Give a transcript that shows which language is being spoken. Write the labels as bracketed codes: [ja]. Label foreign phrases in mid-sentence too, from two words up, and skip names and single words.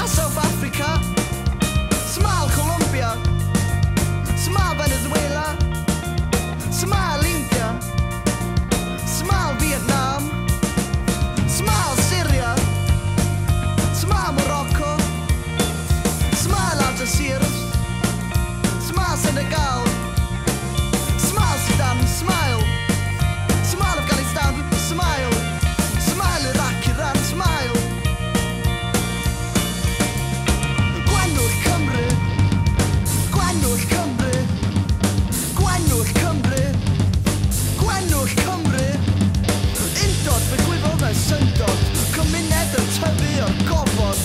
[en] South Africa, smile Colombia, smile Venezuela, smile India, smile Vietnam, smile Syria, smile Morocco, smile Algeciras, smile Senegal, smile Sudan, smile. Smile Afghanistan, smile. Smile Iraq, Iran, smile. [cy] Gwenwch Cymru, Gwenwch Cymru, Gwenwch Cymru, Gwenwch Cymru. Undod fy gwybod na syndod, cymuned yn tyfu o'r gofod.